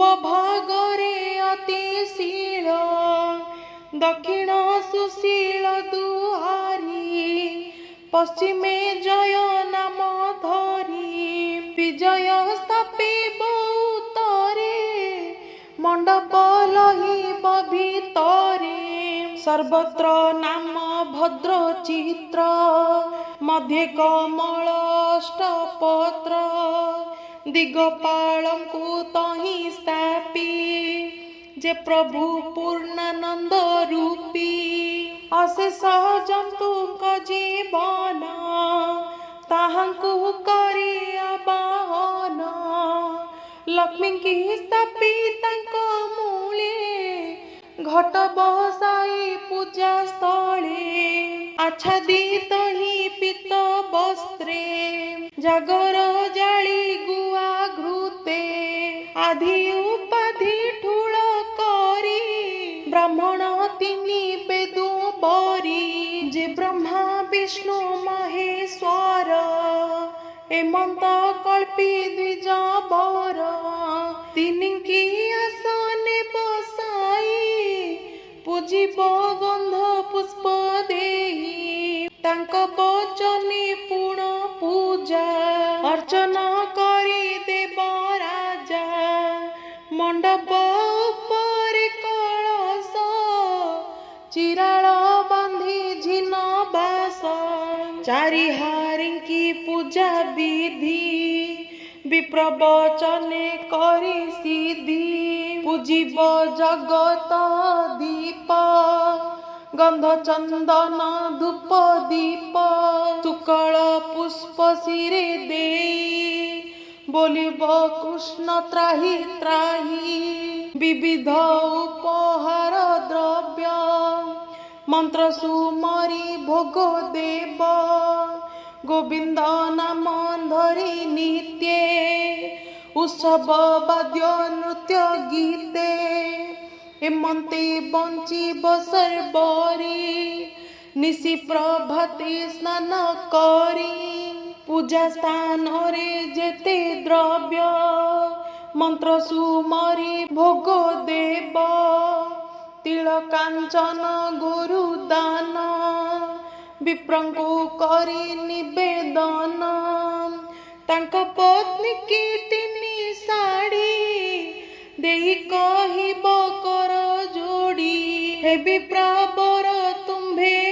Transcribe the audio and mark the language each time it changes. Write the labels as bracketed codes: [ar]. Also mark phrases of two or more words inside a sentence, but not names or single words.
[or] ଭାଗରେ ଅତି ଶୀଳ ଦକ୍ଷିଣ ସୁଶୀଳ ଦୁହାରୀ ପଶ୍ଚିମେ ଜୟ ନାମ ଧରି ବିଜୟ ସ୍ଥାପିବ ଉତ୍ତରେ ମଣ୍ଡପ ଲହିବ ଭିତରେ ସର୍ବତ୍ର ନାମ ଭଦ୍ର ଚିତ୍ର ମଧ୍ୟେ କମଳ ଅଷ୍ଟପତ୍ର ଦିଗପାଳଙ୍କୁ ତହିଁ ସ୍ଥାପି ଯେ ପ୍ରଭୁ ପୂର୍ଣ୍ଣାନନ୍ଦ ରୂପୀ ଅଶେଷ ଜନ୍ତୁକ ଜୀବନ ତାହାଙ୍କୁ କରି ଆବାହନ ଲକ୍ଷ୍ମୀ କି ସ୍ଥାପି ତାଙ୍କ ମୂଳେ ଘଟ ବସାଇ ପୂଜା ସ୍ଥଳେ ଆଚ୍ଛାଦିତ ହି ପୀତ ବସ୍ତ୍ରେ ଜାଗର ଜାଳି ଗୁଆ ଘୃତେ ଆଦି ଉପାଧି ଠୁଳ କରି ବ୍ରାହ୍ମଣ ତିନି ବେଦୁ ବରି ଯେ ବ୍ରହ୍ମା ବିଷ୍ଣୁ ମହେଶ୍ୱର ଏମନ୍ତ କଳ୍ପି ଦ୍ୱିଜ ବର ତିନି କି ଆସନେ ବସାଇ ପୂଜିବ ଗନ୍ଧ ପୁଷ୍ପ ଦେଇ ତାଙ୍କ ବଚନେ ପୂର୍ଣ୍ଣ ପୂଜା ଅର୍ଚ୍ଚନା କରି ଦେବ ରାଜା ମଣ୍ଡପ ଉପରେ କଳସ ଚିରାଳ ବାନ୍ଧି ଝିନ ବାସ ଚାରି ହାରିଙ୍କି ପୂଜା ବିଧି ବିପ୍ରବଚନେ କରି ସିଦ୍ଧି ପୂଜିବ ଜଗତ ଦୀପ ଗନ୍ଧ ଚନ୍ଦନ ଧୂପ ଦୀପ ଶୁକ୍ଳ ପୁଷ୍ପ ଶିରେ ଦେଇ ବୋଲିବ କୃଷ୍ଣ ତ୍ରାହି ତ୍ରାହି ବିବିଧ ଉପହାର ଦ୍ରବ୍ୟ ମନ୍ତ୍ର ସୁମରି ଭୋଗ ଦେବ ଗୋବିନ୍ଦ ନାମ ଧରି ନିତ୍ୟେ ଉତ୍ସବ ବାଦ୍ୟ ନୃତ୍ୟ ଗୀତେ ଏମନ୍ତେ ବଞ୍ଚିବ ସର୍ବରୀ ନିଶି ପ୍ରଭାତେ ସ୍ନାନ କରି ପୂଜା ସ୍ଥାନ ରେ ଯେତେ ଦ୍ରବ୍ୟ ମନ୍ତ୍ର ସୁମରି ଭୋଗ ଦେବ ତିଳ କାଞ୍ଚନ ଗୁରୁ ଦାନ ବିପ୍ରଙ୍କୁ କରି ନିବେଦନ ତାଙ୍କ ପତ୍ନୀ କି ତିନି ଶାଢ଼ୀ ଦେଇ କହିବ କର ଯୋଡ଼ି ହେ ବିପ୍ରବର ତୁମ୍ଭେ